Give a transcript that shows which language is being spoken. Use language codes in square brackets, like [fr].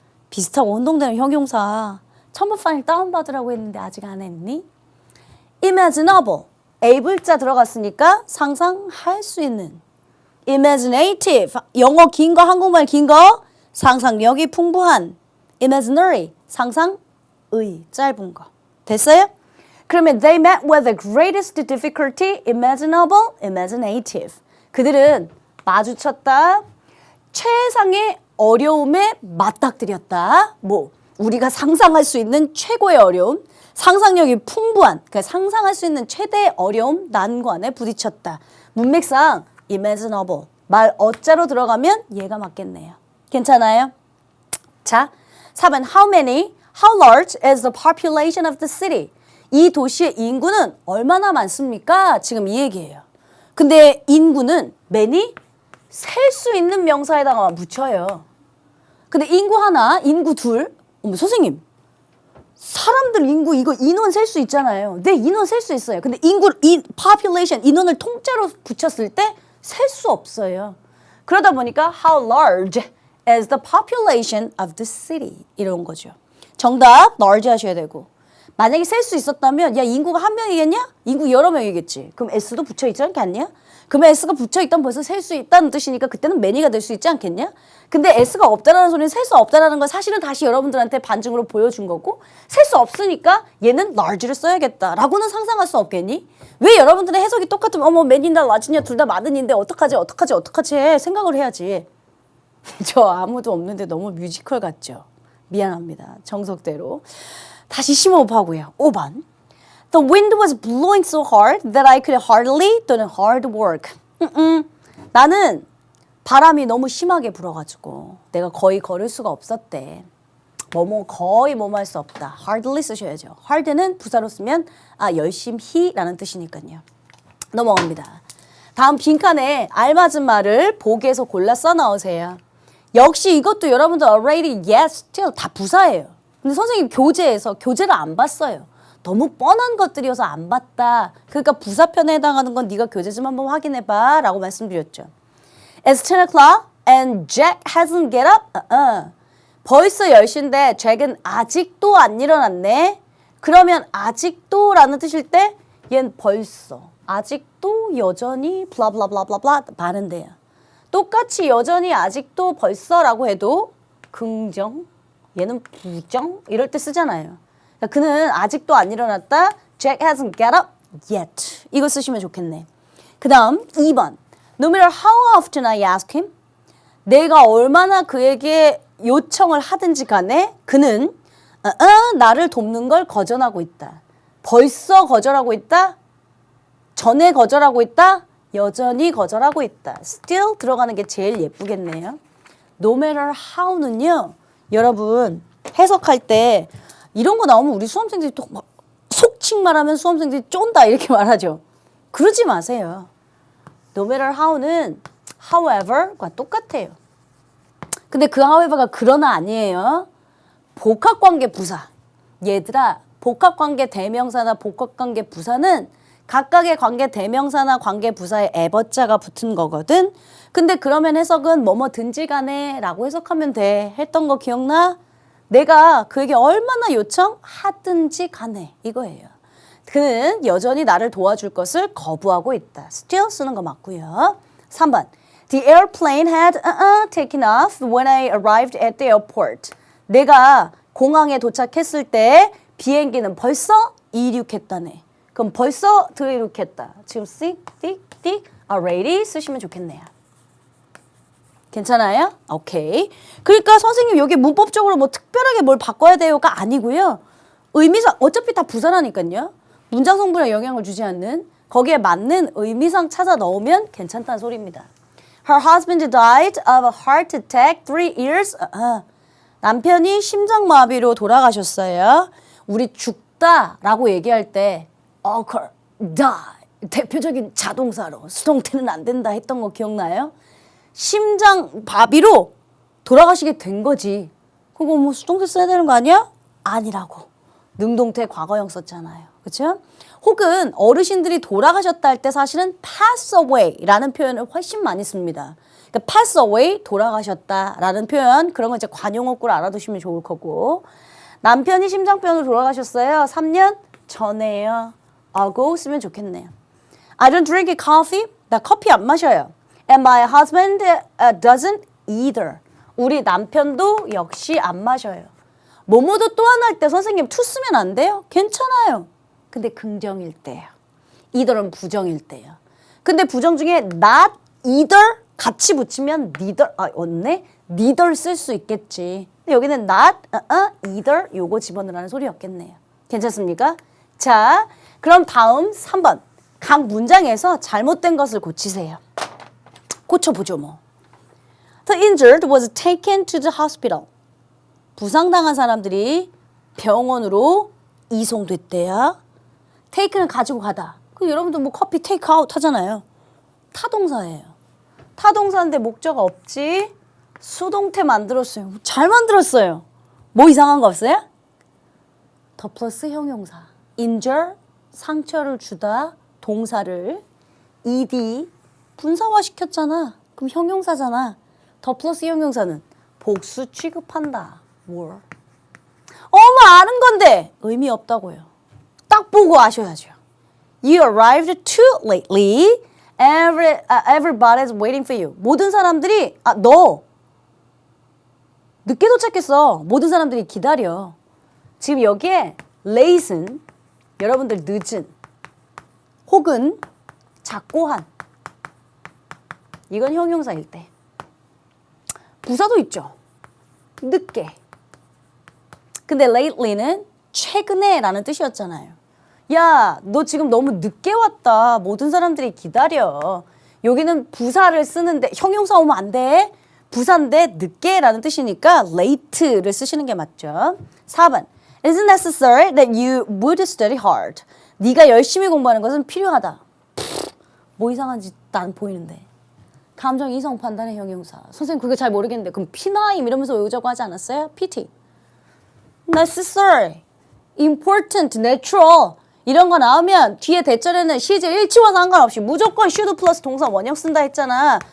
[ko] 비슷하고 혼동되는 형용사. 첨부 파일 다운받으라고 했는데 아직 안 했니? imaginable, able자 들어갔으니까 상상할 수 있는. imaginative, 영어 긴 거, 한국말 긴 거, 상상력이 풍부한. imaginary, 상상의, 짧은 거. 됐어요? [en] 그러면 they met with the greatest difficulty, imaginable, imaginative. [ko] 그들은 마주쳤다. 최상의 어려움에 맞닥뜨렸다. 뭐 우리가 상상할 수 있는 최고의 어려움, 상상력이 풍부한, 그러니까 상상할 수 있는 최대의 어려움, 난관에 부딪혔다. 문맥상 imaginable, 말 어자로 들어가면 얘가 맞겠네요. 괜찮아요? [en] 자, 4번 how large is the population of the city? [ko] 이 도시의 인구는 얼마나 많습니까? 지금 이 얘기예요. 근데 인구는 many 셀 수 있는 명사에다가 붙여요. 근데 인구 하나, 인구 둘, 선생님 사람들 인구 이거 인원 셀 수 있잖아요. 네, 인원 셀 수 있어요. 근데 population, 인원을 통째로 붙였을 때 셀 수 없어요. 그러다 보니까 [en] how large is the population of the city [ko] 이런 거죠. 정답 large 하셔야 되고 만약에 셀 수 있었다면 야 인구가 한 명이겠냐? 인구 여러 명이겠지. 그럼 S도 붙여있지 않겠냐? 그러면 S가 붙여있다면 벌써 셀 수 있다는 뜻이니까 그때는 many가 될 수 있지 않겠냐? 근데 S가 없다라는 소리는 셀 수 없다라는 건 사실은 다시 여러분들한테 반증으로 보여준 거고 셀 수 없으니까 얘는 large를 써야겠다라고는 상상할 수 없겠니? 왜 여러분들의 해석이 똑같으면 many냐 large냐 둘 다 많은인데 어떡하지 생각을 해야지. 저 아무도 없는데 너무 뮤지컬 같죠? 미안합니다. 정석대로. 다시 심호흡하고요. 5번. [en] The wind was blowing so hard that I could hardly 또는 hard work. [ko] 나는 바람이 너무 심하게 불어가지고 내가 거의 걸을 수가 없었대. 뭐뭐 거의 뭐뭐 할 수 없다. hardly 쓰셔야죠. hard는 부사로 쓰면 열심히라는 뜻이니까요. 넘어갑니다. 다음 빈칸에 알맞은 말을 보기에서 골라 써 넣으세요. 역시 이것도 여러분들 already, yes, still 다 부사예요. 근데 선생님 교재에서 교재를 안 봤어요. 너무 뻔한 것들이어서 안 봤다. 그러니까 부사편에 해당하는 건 네가 교재 좀 한번 확인해봐 라고 말씀드렸죠. [en] It's 10 o'clock and Jack hasn't get up. [ko] 벌써 10시인데 잭은 아직도 안 일어났네. 그러면 아직도 라는 뜻일 때 얘는 벌써, 아직도 여전히 블라블라블라블라 많은데요. 똑같이 여전히 아직도 벌써라고 해도 긍정, 얘는 부정 이럴 때 쓰잖아요. 그러니까 그는 아직도 안 일어났다. [en] Jack hasn't get up yet. [ko] 이거 쓰시면 좋겠네. 그 다음 2번. [en] No matter how often I ask him. [ko] 내가 얼마나 그에게 요청을 하든지 간에 그는 나를 돕는 걸 거절하고 있다. 벌써 거절하고 있다. 전에 거절하고 있다. 여전히 거절하고 있다. Still 들어가는 게 제일 예쁘겠네요. [en] No matter how는요. [ko] 여러분 해석할 때 이런 거 나오면 우리 수험생들이 또 막 속칭 말하면 수험생들이 쫀다 이렇게 말하죠. 그러지 마세요. [en] No matter how는 however과 똑같아요. [ko] 근데 그 however가 그러나 아니에요. 복합관계 부사. 얘들아, 복합관계 대명사나 복합관계 부사는 각각의 관계 대명사나 관계 부사에 에버자가 붙은 거거든. 근데 그러면 해석은 뭐뭐든지 간에 라고 해석하면 돼. 했던 거 기억나? 내가 그에게 얼마나 요청하든지 간에 이거예요. 그는 여전히 나를 도와줄 것을 거부하고 있다. still 쓰는 거 맞고요. 3번. [en] The airplane had taken off when I arrived at the airport. [ko] 내가 공항에 도착했을 때 비행기는 벌써 이륙했다네. 그럼 벌써 들이륙했다. 지금 think, already 쓰시면 좋겠네요. 괜찮아요? 오케이. 그러니까 선생님 여기 문법적으로 뭐 특별하게 뭘 바꿔야 돼요가 아니고요. 의미상 어차피 다 부사라니까요. 문장 성분에 영향을 주지 않는 거기에 맞는 의미상 찾아 넣으면 괜찮다는 소리입니다. [en] Her husband died of a heart attack 3 years. [ko] 남편이 심장마비로 돌아가셨어요. 우리 죽다라고 얘기할 때 occur, die 대표적인 자동사로 수동태는 안 된다 했던 거 기억나요? 심장마비로 돌아가시게 된 거지. 그거 뭐 수동태 써야 되는 거 아니야? 아니라고. 능동태 과거형 썼잖아요. 그렇죠? 혹은 어르신들이 돌아가셨다 할 때 사실은 pass away라는 표현을 훨씬 많이 씁니다. 그러니까 pass away 돌아가셨다라는 표현 그런 거 이제 관용어구를 알아두시면 좋을 거고 남편이 심장병으로 돌아가셨어요. 3년 전에요. ago 쓰면 좋겠네요. [en] I don't drink coffee. [ko] 나 커피 안 마셔요. [en] And my husband doesn't either. [ko] 우리 남편도 역시 안 마셔요. 뭐뭐도 또한 할 때 선생님 to 쓰면 안 돼요? 괜찮아요. 근데 긍정일 때요. either은 부정일 때요. 근데 부정 중에 not either 같이 붙이면 neither 없네? neither 쓸 수 있겠지. 근데 여기는 not either 요거 집어넣으라는 소리였겠네요. 괜찮습니까? 자, 그럼 다음 3번. 각 문장에서 잘못된 것을 고치세요. 고쳐보죠 뭐. [en] The injured was taken to the hospital. [ko] 부상당한 사람들이 병원으로 이송됐대요. take는 가지고 가다. 그 여러분들 뭐 커피 take out 하잖아요. 타동사예요. 타동사인데 목적 없지. 수동태 만들었어요. 잘 만들었어요. 뭐 이상한 거 없어요? 더 플러스 형용사. injure 상처를 주다 동사를 ed 분사화 시켰잖아. 그럼 형용사잖아. 더 플러스 형용사는 복수 취급한다. 뭘? 아는 건데 의미 없다고요. 딱 보고 아셔야죠. [en] You arrived too lately. Everybody's waiting for you. [ko] 모든 사람들이 너 늦게 도착했어. 모든 사람들이 기다려. 지금 여기에 late은 여러분들 늦은 혹은 작고한 이건 형용사일 때. 부사도 있죠. 늦게. 근데 lately는 최근에 라는 뜻이었잖아요. 야, 너 지금 너무 늦게 왔다. 모든 사람들이 기다려. 여기는 부사를 쓰는데 형용사 오면 안 돼. 부사인데 늦게라는 뜻이니까 late를 쓰시는 게 맞죠. 4번. [en] It is necessary that you would study hard. [ko] 네가 열심히 공부하는 것은 필요하다. 뭐 이상한지 난 보이는데. 감정 이성 판단의 형용사. 선생님 그게 잘 모르겠는데 그럼 피나임 이러면서 외우자고 하지 않았어요? PT. necessary, important, natural 이런 거 나오면 뒤에 대절에는 시제 일치와 상관없이 무조건 should 플러스 동사 원형 쓴다 했잖아.